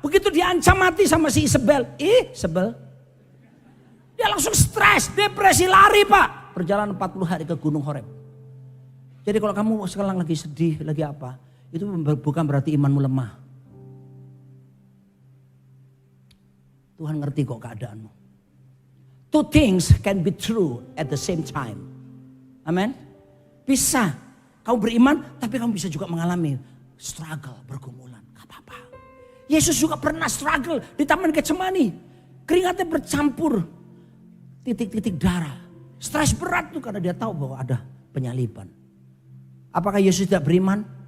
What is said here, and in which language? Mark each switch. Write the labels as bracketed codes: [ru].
[id] Begitu diancam mati sama si Isabel. Sebel. Dia langsung stres, depresi, lari Pak. Perjalanan 40 hari ke Gunung Horeb. Jadi kalau kamu sekarang lagi sedih, lagi apa. Itu bukan berarti imanmu lemah. Tuhan ngerti kok keadaanmu. [en] 2 things can be true at the same time. [id] Amen. Bisa. Kamu beriman tapi kamu bisa juga mengalami struggle, pergumulan. Gak apa-apa. Yesus juga pernah struggle di Taman Getsemani. Keringatnya bercampur titik-titik darah. Stres berat tuh karena dia tahu bahwa ada penyaliban. Apakah Yesus tidak beriman?